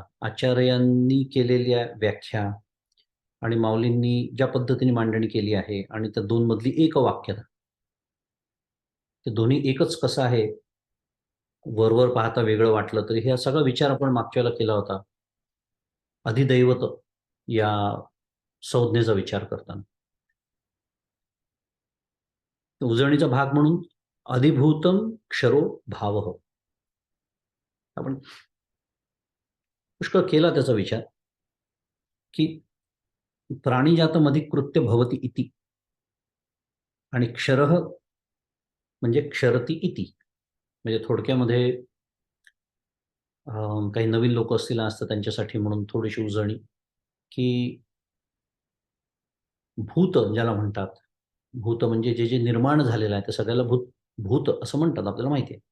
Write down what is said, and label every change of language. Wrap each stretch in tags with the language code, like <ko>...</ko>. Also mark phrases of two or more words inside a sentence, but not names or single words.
<mr>आचार्यांनी केलेल्या व्याख्या आणि माऊलींनी ज्या पद्धतीने मांडणी केली आहे आणि त्या दोन मधली एकवाक्यता, ते दोन्ही एकच कसं आहे वरवर पाहता वेगळं वाटलं तरी हा सगळा विचार आपण मागच्या वेळेला केला होता अधिदैवत या संज्ञेचा विचार करताना. उजळणीचा भाग म्हणून</mr> <sa>अधिभूतम क्षरो भावः</sa> <mr>आपण पुष्कळ केला त्याचा विचार की</mr> <sa>प्राणिजातम अधिकृत्य भवति इति</sa> <mr>आणि क्षरः म्हणजे</mr> <sa>क्षरति इति.</sa> <mr>म्हणजे थोडक्यामध्ये काही नवीन लोक असतील आज तर त्यांच्यासाठी म्हणून थोडीशी उजळणी की भूत ज्याला म्हणतात, भूत म्हणजे जे जे निर्माण झालेलं आहे ते सगळ्याला भूत भूत असं म्हणतात, आपल्याला माहिती आहे.</mr>